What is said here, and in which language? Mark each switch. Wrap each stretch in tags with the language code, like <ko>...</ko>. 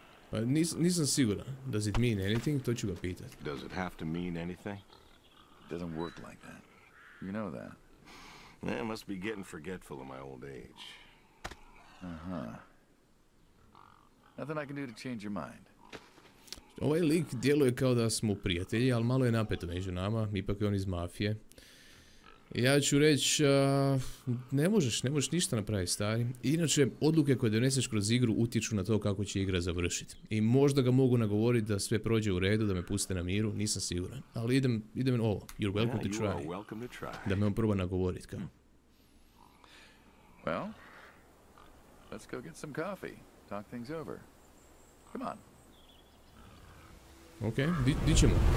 <hr>Pa nisam siguran.</hr> <en>Does it mean anything?</en> <hr>To ću ga pitati.</hr> <en>Does it have to mean anything? It doesn't work like that. You know that. I must be getting forgetful in my old age. Uh-huh. Nothing I can do to change your mind.</en> <hr>Ovaj lik djeluje kao da smo prijatelji, ali malo je napeto među nama, ipak je on iz mafije. Ja ću reći, ne možeš ništa napraviti, stari. Inače, odluke koje doneseš kroz igru utječu na to kako će igra završiti. I možda ga mogu nagovoriti da sve prođe u redu, da me puste na miru, nisam siguran. Ali idem ovo,</hr> <en>you're welcome to try. Welcome to try.</en> <hr>Da me on proba nagovoriti, kao.</hr> <en>Well, let's go get some coffee. Talk things over. Come on.</en> <hr>Ok, di ćemo?</hr>